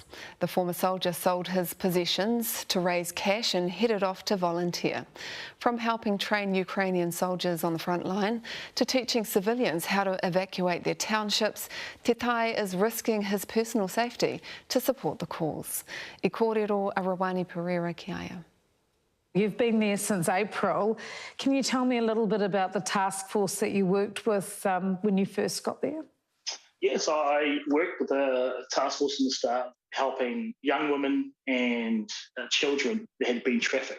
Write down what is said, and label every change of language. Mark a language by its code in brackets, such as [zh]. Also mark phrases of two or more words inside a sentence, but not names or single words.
[en] The former soldier sold his possessions to raise cash and headed off to volunteer. From helping train Ukrainian soldiers on the front line to teaching civilians how to evacuate their townships, Tetai is risking his personal safety to support the cause. [mi] I kōrero Arawani Pereira ki aia. [en] You've been there since April. Can you tell me a little bit about the task force that you worked with when you first got there? Yes, I worked with a task force in the start, helping young women and children that had been trafficked.